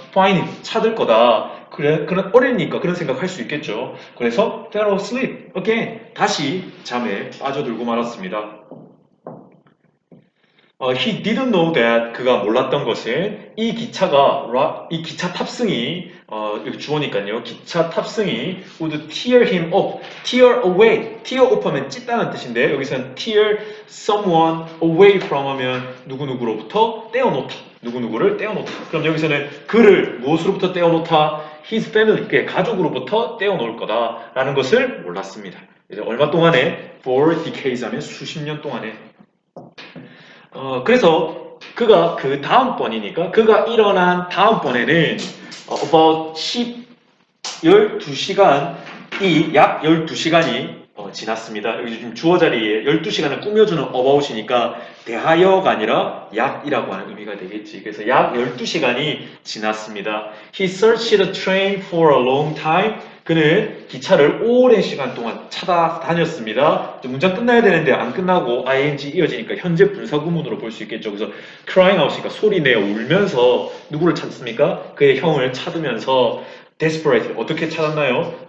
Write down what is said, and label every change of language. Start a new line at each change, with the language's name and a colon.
English: find him,
Korean: 찾을 거다. 그런 어리니까 그런 생각할 수 있겠죠. 그래서
English: fell asleep again,
Korean: 다시 잠에 빠져들고 말았습니다.
English: He didn't know that,
Korean: 그가 몰랐던 것은 이 기차 탑승이 여기 주어니까요. 기차 탑승이
English: would tear him up, tear away, tear off
Korean: 하면 찢다는 뜻인데 여기서는
English: tear someone away from
Korean: 하면 누구누구로부터 떼어놓다, 누구누구를 떼어놓다. 그럼 여기서는 그를 무엇으로부터 떼어놓다?
English: His family,
Korean: 그의 가족으로부터 떼어놓을 거다라는 것을 몰랐습니다. 이제 얼마 동안에?
English: For decades
Korean: 하면 수십 년 동안에. 그래서 그가 그 다음번이니까 그가 일어난 다음번에는 about 12시간이 약 12시간이 지났습니다. 여기 지금 주어 자리에 12시간을 꾸며주는 about이니까 대하여가 아니라 약이라고 하는 의미가 되겠지. 그래서 약 12시간이 지났습니다.
English: He searched the train for a long time.
Korean: 그는 기차를 오랜 시간 동안 찾아다녔습니다. 문장 끝나야 되는데 안 끝나고 ing 이어지니까 현재 분사구문으로 볼 수 있겠죠. 그래서
English: crying out
Korean: 이니까 소리내어 울면서 누구를 찾습니까? 그의 형을 찾으면서 desperate, 어떻게 찾았나요?